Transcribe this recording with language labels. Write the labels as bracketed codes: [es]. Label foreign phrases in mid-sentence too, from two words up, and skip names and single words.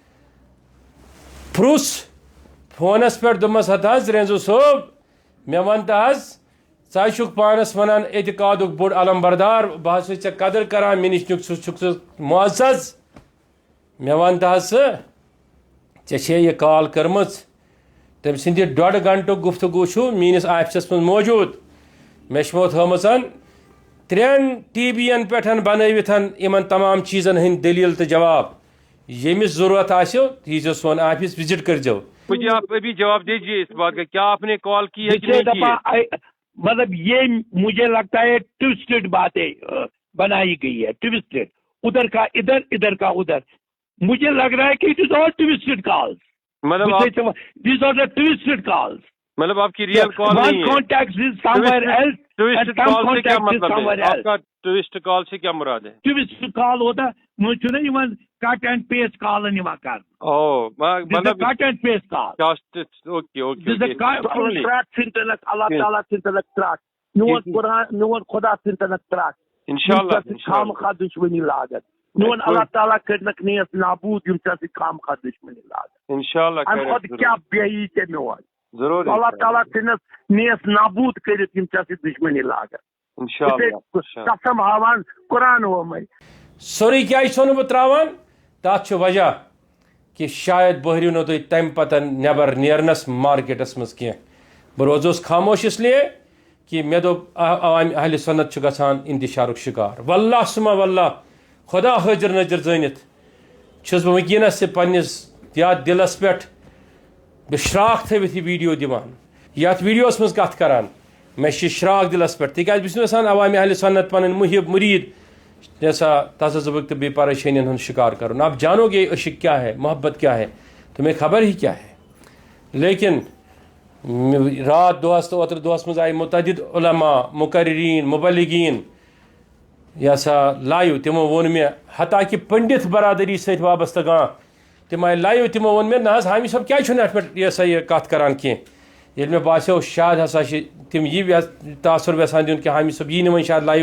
[ks] پرُژھ فونس پٮ۪ٹھ دوٚپمس ہتہٕ حظ رینزو صٲب مےٚ ون تہٕ حظ ژٕ حظ چھُکھ پانس ونان اعتقادُک بوٚڑ علم بردار بہٕ حظ چھُس ژےٚ قدر کران مےٚ نِش چھُکھ ژٕ معزز مےٚ ون تہٕ حظ ژٕ ژےٚ چھے یہِ کال کٔرمٕژ تٔمۍ سٕنٛدِ 1.5 گنٹُک گفتگوٗ چھُ میٲنِس آفسس منٛز موجوٗد مےٚ چھُ تھٲومٕژ 3 TB ین پٮ۪ٹھ بنٲوِتھ یِمن تمام چیٖزن ہٕنٛدۍ دٔلیٖل تہٕ جواب ییٚمِس ضروٗرت آسیو ییٖزیو سون آفس وزٹ کٔرزیو [ur] مجھے آپ ابھی جواب دیجیے اس بات کا کیا آپ نے کال کی ہے کہ نہیں کی ہے مطلب یہ مجھے لگتا ہے ٹوسٹڈ باتیں بنائی گئی ہے ٹوسٹڈ ادھر کا ادھر ادھر کا ادھر مجھے لگ رہا ہے کہ [en] it is all toasted calls [ur] مطلب [en] these are the toasted calls [ur] مطلب آپ کی ریئل کال نہیں ہے [en] contact is somewhere else [ur] ٹوسٹ کال سے کیا مطلب ہے آپ کا ٹوسٹ کال سے کیا مراد ہے ٹوسٹ کال ہوتا مجھے [ks] چھُ نا یِوان [en] cut and paste [ks] کالن یِوان کرنہٕ [ur] او مطلب [en] cut and paste call okay okay [ks] ترٛٹھ ژھٕنۍ تَنَکھ اللہ تعالیٰ ژھٕنۍ تَنَکھ ترٛٹھ میون قرآن میون خدا ژھٕنۍ تَنَکھ ترٛٹھ [ar] انشاءاللہ [ks] خامخواہ دُشمنی لاگت میون اللہ تعالیٰ کٔرنَکھ نیس نابوٗد یِم ژےٚ سۭتۍ خامخواہ دُشمنی لاگت [ar] انشاءاللہ [ks] اَمہِ کھۄتہٕ کیٛاہ بیٚیہِ ژےٚ میون ضرور اللہ تعالیٰ ژھٕنس نیس نابوٗد کٔرِتھ یِم ژےٚ سۭتۍ دُشمنی لاگت قسم ہاوان قرآن ووٚنمَے سورُے کیٛازِ چھُسو نہٕ بہٕ ترٛاوان تَتھ چھُ وجہ کہِ شاید بہریو نہٕ تُہۍ تَمہِ پتہٕ نٮ۪بر نیرنس مارکیٹس منٛز کینٛہہ بہٕ روزوس خاموش اس لیے کہ مےٚ دوٚپ عوامِ اہلِ سنت چھُ گژھان انتشارُک شکار [ar] واللہ سُما واللہ [ks] خدا حٲضِر نٲضِر زٲنِتھ چھُس بہٕ وٕنکیٚنس تہِ پننِس یتھ دِلس پٮ۪ٹھ بہٕ شراکھ تھٲوِتھ یہِ ویٖڈیو دِوان یتھ ویٖڈیوس منٛز کتھ کران مےٚ چھِ شراکھ دِلس پٮ۪ٹھ تِکیٛازِ بہٕ چھُس نہٕ یژھان عوامِ اہلِ سنت پنٕنۍ محب مُریٖد جیسا تذبذب تہٕ بیٚیہِ پریشٲنین ہُنٛد شکار کرُن [ur] آپ جانو گے عشق کیا ہے محبت کیا ہے تمہیں خبر ہی کیا ہے لیکن [ks] رات دۄہس تہٕ اوترٕ دۄہس منٛز آیہِ متعدد علما مقررین مبلغین یہ سا لایِو تِمو ووٚن مےٚ حتیٰ کہِ پنڈت برادری سۭتۍ وابستہٕ کانٛہہ تِم آیہِ لایِو تِمو ووٚن مےٚ نہ حظ حامی صٲب کیٛازِ چھُنہٕ اَتھ پٮ۪ٹھ یہ سا یہِ کتھ کران کینٛہہ ییٚلہِ مےٚ باسیو شاید ہسا چھِ تِم یہِ تاثر یژھان دیُن کہِ حامی صٲب یی نہٕ وۄنۍ شاید لایِو